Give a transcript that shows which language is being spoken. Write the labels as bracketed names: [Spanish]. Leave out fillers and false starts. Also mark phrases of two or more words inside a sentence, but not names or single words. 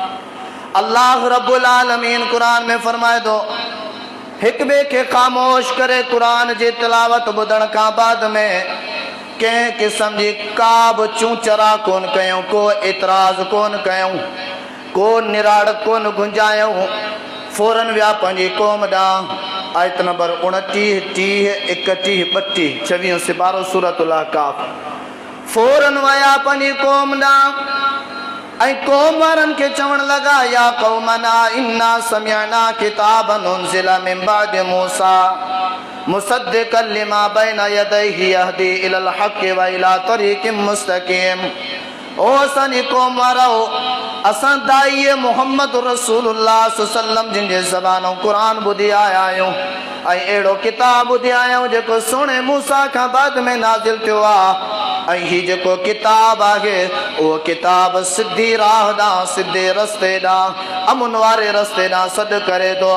[Arabic] الله رب العالمين [Sindhi] कुरान में फरमाए थो, हिक ॿिए खे ख़ामोश करे कुरान जी तिलावत ॿुधण खां बाद में कंहिं क़िस्म जी का बि चूचरा कोन कयूं, को एतिराज़ कोन कयूं, को निराड़ कोन गुंजायूं। फौरन विया पंहिंजी क़ौम ॾांहुं। आयत नंबर 29, 30, 31, 32, 26 सिपारो सूरतुल अहकाफ। फौरन विया पंहिंजी क़ौम ॾांहुं ऐं क़ौम वारनि खे चवण लॻा, [Arabic] يا قومنا إنا سمعنا كتابا أنزل من بعد موسى مصدقا لما بين يديه يهدي إلى الحق وإلى طريق مستقيم. [Sindhi] ओ असांजी क़ौम वारो, असां दाई मुहम्मद रसूलुल्लाह सल्लम जिन जे ज़बानों कुरान ॿुधी आया आहियूं ऐं अहिड़ो किताब ॿुधी आया आहियूं जेको सुहिणे मूसा खां बाद में नाज़िल थियो आहे। ऐं हीउ जेको किताब आहे उहो किताब सिधी राह ॾांहुं, सिधे रस्ते ॾांहुं, अमुन वारे रस्ते ॾांहुं सॾु करे थो।